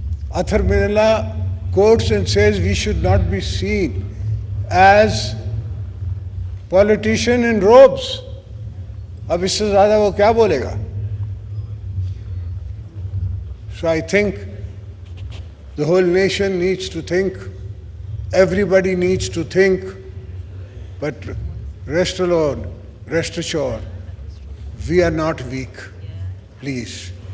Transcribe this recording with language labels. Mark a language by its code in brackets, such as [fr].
[en] Athar Minallah quotes and says we should not be seen as politician in robes. [ur] اب اس سے زیادہ وہ کیا بولے گا. [en] So I think the whole nation needs to think, everybody needs to think, but rest assured, we are not weak. Please.